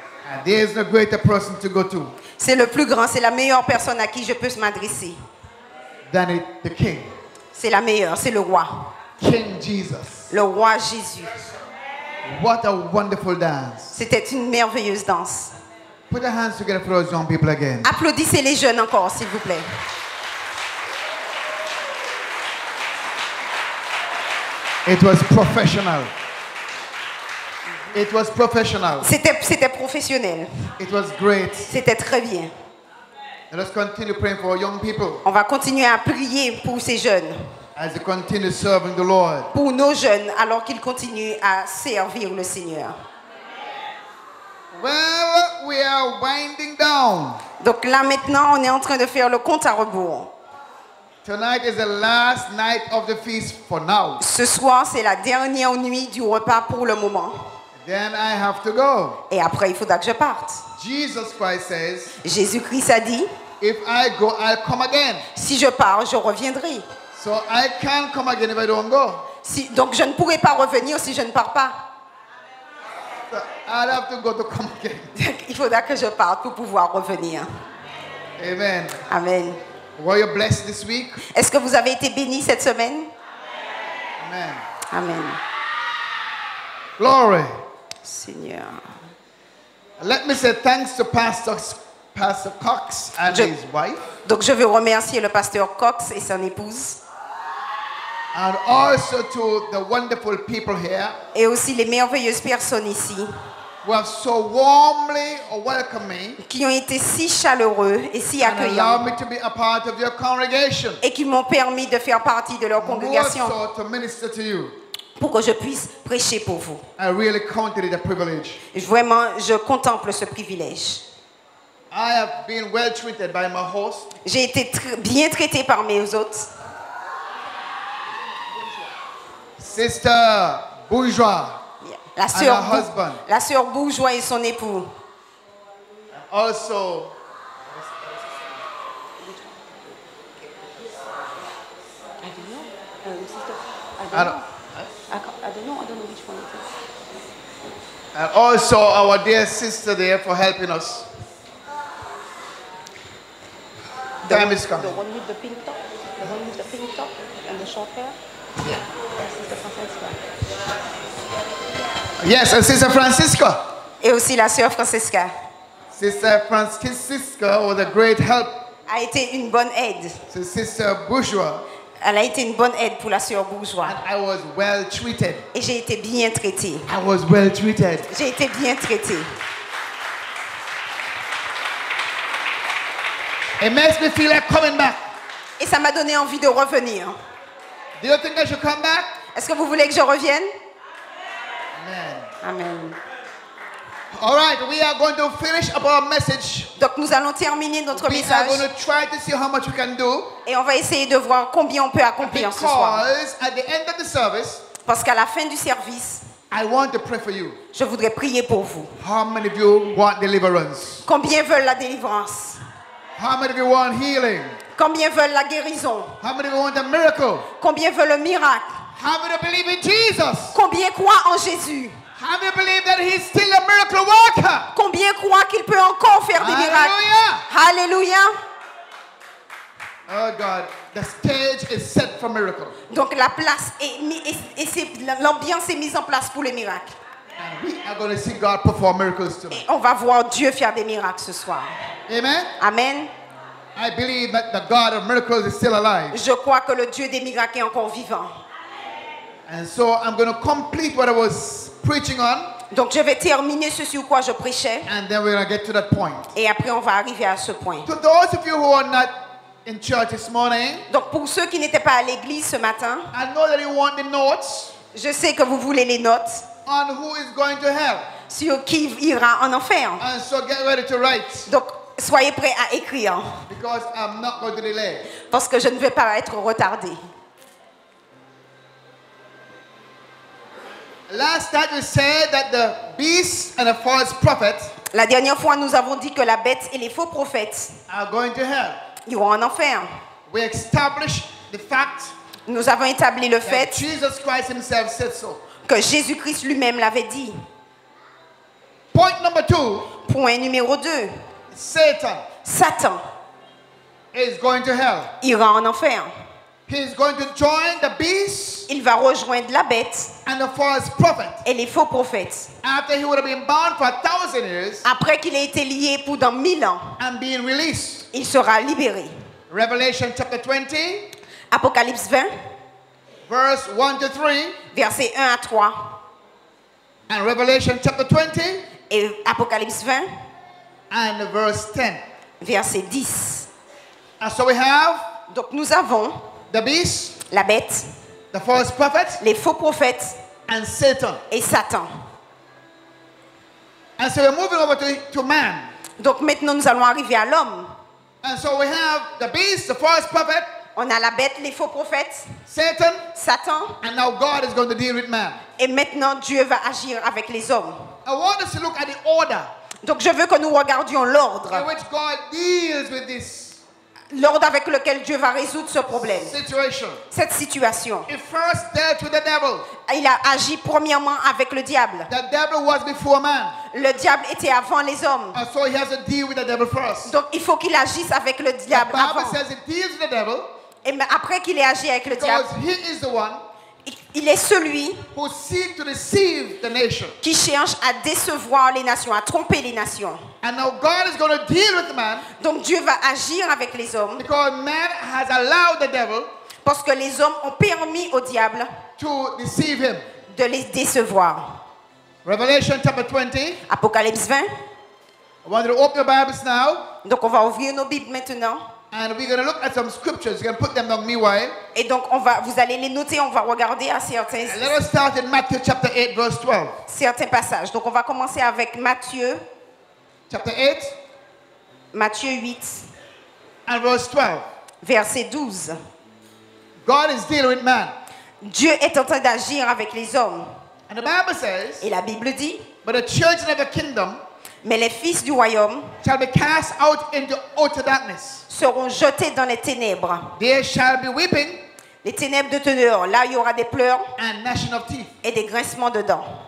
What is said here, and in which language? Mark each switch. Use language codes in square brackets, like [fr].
[en] And there is no greater person to go to [fr] C'est le plus grand, c'est la meilleure personne à qui je peux m'adresser. [en] than the king. [fr] C'est la meilleure, c'est le roi. [en] King Jesus. [fr] Le roi Jésus. [en] What a wonderful dance. [fr] C'était une merveilleuse danse. [en] Put your hands together for those young people again. [fr] Applaudissez les jeunes encore, s'il vous plaît. [en] It was professional. It was professional. [fr] C'était professionnel. [en] It was great. [fr] C'était très bien. [en] Let us continue praying for our young people [fr] On va continuer à prier pour ces jeunes, [en] as they continue serving the Lord. [fr] pour nos jeunes, alors qu'ils continuent à servir le Seigneur. [en] Well, we are winding down. [fr] Donc là maintenant, on est en train de faire le compte à rebours. [en] Tonight is the last night of the feast for now. [fr] Ce soir, c'est la dernière nuit du repas pour le moment. [en] Then I have to go. [fr] Et après, il faudra que je parte. [en] Jesus Christ says, [fr] Jésus-Christ a dit, [en] if I go, I'll come again. [fr] si je pars, je reviendrai. [en] So I can't come again if I don't go. [fr] Donc je ne pourrai pas revenir si je ne pars pas. [en] So I'll have to go to come again. [fr] Il faudra que je parte pour pouvoir revenir. [en] Amen. [fr] Amen. [en] Were you blessed this week? [fr] Est-ce que vous avez été bénis cette semaine? [en] Amen. [fr] Amen. [en] Glory. [fr] Seigneur. [en] Let me say thanks to Pastor Cox and his wife. [fr] Donc je veux remercier le pasteur Cox et son épouse. [en] And also to the wonderful people here [fr] Et aussi les merveilleuses personnes ici [en] who have so warmly welcomed me [fr] qui ont été si chaleureux et si [en] and allowed [fr] accueillants [en] me to be a part of your congregation. [fr] et qui m'ont permis de faire partie de leur [en] More [fr] congrégation [en] so to minister to you. [fr] pour que je puisse prêcher pour vous. [en] I really counted it a privilege. [fr] Vraiment, je contemple ce privilège. [en] I have been well treated by my host. [fr] J'ai été bien traité par mes hôtes. [en] Sister Bourgeois [fr] La sœur Bourgeois et son époux. [en] also I don't know which one it is. and also our dear sister there for helping us. Time is coming. The one with the pink top? The one with the pink top and the short hair? Yeah. Sister Francesca. Yes, and Sister Francisca. [fr] Et aussi la sœur Francesca [en] Sister Francisca was a great help [fr] a été une bonne aide. [en] to Sister Bourgeois, [fr] Elle a été une bonne aide pour la sœur Bourgeois. [en] and I was well treated. [fr] Et j'ai été bien traitée. [en] I was well treated. [fr] J'ai été bien traitée. [en] It makes me feel like coming back. [fr] Et ça m'a donné envie de revenir. [en] Do you think I should come back? [fr] Est-ce que vous voulez que je revienne? [en] Amen. [fr] Amen. [en] All right, we are going to finish up our message. [fr] Donc nous allons terminer notre [en] We are [fr] message [en] going to try to see how much we can do. [fr] et on va essayer de voir combien on peut accomplir ce soir. [en] Because at the end of the service, [fr] Parce qu'à la fin du service, [en] I want to pray for you. [fr] je voudrais prier pour vous. [en] How many of you want deliverance? [fr] Combien veulent la délivrance? [en] How many of you want healing? [fr] Combien veulent la guérison? [en] How many of you want a miracle? [fr] Combien veulent le miracle? [en] How many believe in Jesus? [fr] Combien croient en Jésus? [en] How many believe that He's still a miracle worker? [fr] Combien croient qu'il peut encore faire des miracles? [en] Hallelujah! [fr] Alléluia! [en] Oh God, the stage is set for miracle. [fr] Donc la place l'ambiance est mise en place pour les miracles. [en] And we are going to see God perform miracles tonight. [fr] Et on va voir Dieu faire des miracles ce soir. [en] Amen? [fr] Amen. [en] I believe that the God of miracles is still alive. [fr] Je crois que le Dieu des miracles est encore vivant. [en] And so I'm going to complete what I was preaching on. [fr] Donc je vais terminer ce sur quoi je prêchais. [en] And then we're going to get to that point. [fr] Et après on va arriver à ce point. [en] To those of you who are not in church this morning, [fr] Donc pour ceux qui n'étaient pas à l'église ce matin, [en] I know that you want the notes. [fr] je sais que vous voulez les notes. [en] on who is going to hell. [fr] sur qui ira en enfer. [en] And so get ready to write, [fr] Donc, soyez prêts à écrire, [en] because I'm not going to delay. [fr] parce que je ne vais pas être retardé. [en] Last night we said that the beast and the false prophet [fr] La dernière fois, nous avons dit que la bête et les faux prophètes [en] are going to hell. [fr] iront en enfer. [en] We established the fact [fr] Nous avons établi le [en] that [fr] fait [en] Jesus Christ himself said so. [fr] que Jésus-Christ lui-même l'avait dit. [en] Point number 2, [fr] Point numéro 2. [en] Satan [fr] Satan [en] is going to hell. [fr] ira en enfer. [en] He is going to join the beast [fr] Il va rejoindre la bête [en] and the false prophet. [fr] et les faux prophètes. [en] After he would have been bound for 1,000 years [fr] Après qu'il ait été lié pendant 1000 ans, [en] and being released. [fr] il sera libéré. [en] Revelation chapter 20, [fr] Apocalypse 20, [en] verse 1 to 3, [fr] versets 1 à 3. [en] and Revelation chapter 20 [fr] Et Apocalypse 20, [en] and verse 10. [fr] verset 10. [en] And so we have [fr] Donc nous avons [en] the beast, [fr] la bête, [en] the false prophet, [fr] les faux prophètes [en] and Satan. [fr] et Satan. [en] And so we're moving over to man. [fr] Donc maintenant nous allons arriver à l'homme. [en] And so we have the beast, the false prophet, [fr] On a la bête, les faux prophètes, [en] Satan, [fr] Satan. [en] and now God is going to deal with man. [fr] Et maintenant Dieu va agir avec les hommes. [en] I want us to look at the order [fr] Donc je veux que nous regardions [en] in [fr] l'ordre. [en] which God deals with this [fr] L'ordre avec lequel Dieu va résoudre ce problème, [en] situation. [fr] cette situation. [en] He first dealt with the devil. [fr] Il a agi premièrement avec le diable. [en] The devil was before man. [fr] Le diable était avant les hommes. [en] And so he has to deal with the devil first. [fr] Donc il faut qu'il agisse avec le [en] The [fr] diable [en] Bible [fr] avant. [en] says he deals with the devil [fr] Et après qu'il ait agi avec le diable, [en] because he is the one [fr] il est celui [en] who seeks to deceive the nation. [fr] qui cherche à décevoir les nations, à tromper les nations. [en] And now God is going to deal with man [fr] Donc Dieu va agir avec les hommes [en] because man has allowed the devil [fr] parce que les hommes ont permis au diable [en] to deceive him. [fr] de les décevoir. [en] Revelation chapter 20. [fr] Apocalypse 20. [en] I want you to open your Bibles now. [fr] Donc on va ouvrir nos Bibles maintenant. [en] And we're going to look at some scriptures. You can put them down meanwhile. [fr] Et donc vous allez les noter, on va regarder à certains [en] And let us start in Matthew chapter 8, verse 12. [fr] passages. Donc on va commencer avec Matthieu [en] Chapter 8 [fr] 8, [en] and verse 12. [fr] verset 12. [en] God is dealing with man. [fr] Dieu est en train d'agir avec les hommes. [en] And the Bible says, [fr] Et la Bible dit, [en] but the children of the kingdom [fr] mais les fils du royaume [en] shall be cast out into outer darkness. [fr] seront jetés dans les ténèbres. [en] There shall be weeping [fr] Les ténèbres de teneur. Là, il y aura des pleurs [en] and gnashing of teeth. [fr] et des grincements de dents.